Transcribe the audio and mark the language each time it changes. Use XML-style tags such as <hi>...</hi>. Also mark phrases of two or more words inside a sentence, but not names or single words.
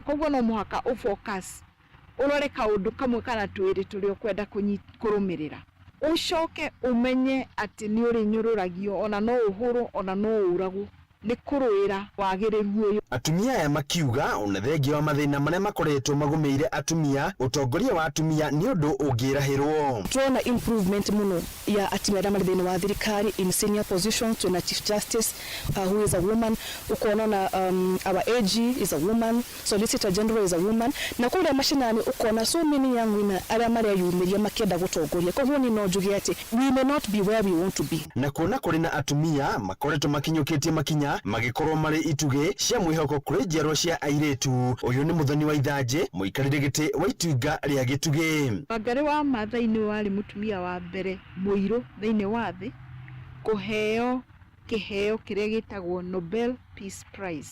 <ki>Koguo no mũhaka ũfocus ũrore kaũndũ kamwe kana twĩrĩ tũrĩa ũkwenda kũrũmĩrĩra, ũcoke ũmenye atĩ nĩ ũrĩ nyũrũragio ona no ũhũrwo ona no ũragwo nĩ kũrũĩra wagĩrĩru ũyũ. Atumia aya makiuga ona thengia wa mathĩna marĩa makoretwo magũmĩire atumia ũtongoria wa atumia nĩ ũndũ ũngĩrahĩrwo. Tuona improvement mũno ya atumia arĩa marĩ thĩinĩ wa thirikari</ki> <en>in senior positions. Tuona Chief Justice who is a woman,</en> <ki>ukona na</ki> <en>our AG is a woman, Solicitor General is a woman,</en> <ki>na kũrĩa mashinani ukona</ki> <en>so many young women</en> <ki>arĩa mareyumĩria makĩenda gũtongoria. Koguo ni no njuge atĩ</ki> <en>we may not be where we want to be.</en> <ki>Na kuona kũrĩ na atumia makoretwo makinyũkĩtie makinya magĩkorwo marĩ itugĩ cia mwĩhoko kũrĩ njiarwa cia airĩtu. Ũyũ nĩ Mũthoni wa Ithanjĩ, mũikarĩre gĩtĩ wa itunga rĩa Gĩtugĩ. Wangari wa Maathai nĩ warĩ mũtumia wa mbere mũirũ thĩinĩ wa thĩ kũheo kĩheo kĩrĩa gĩtagwo Nobel Peace Prize.</ki>